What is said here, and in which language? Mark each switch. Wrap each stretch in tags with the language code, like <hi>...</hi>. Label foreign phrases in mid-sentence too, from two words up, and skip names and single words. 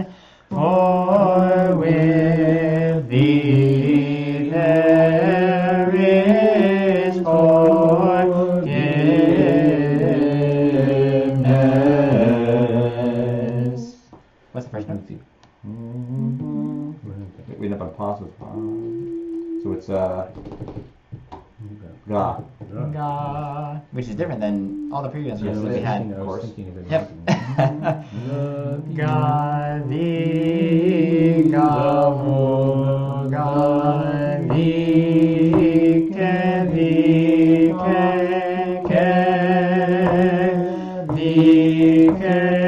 <en>For with thee there is forgiveness. What's the first note? We end up on pause with so it's Ga. Ga, which is different than all the previous ones that we had. Of course. Yep. Ga di ga vo ga di ke di ke di ke</en>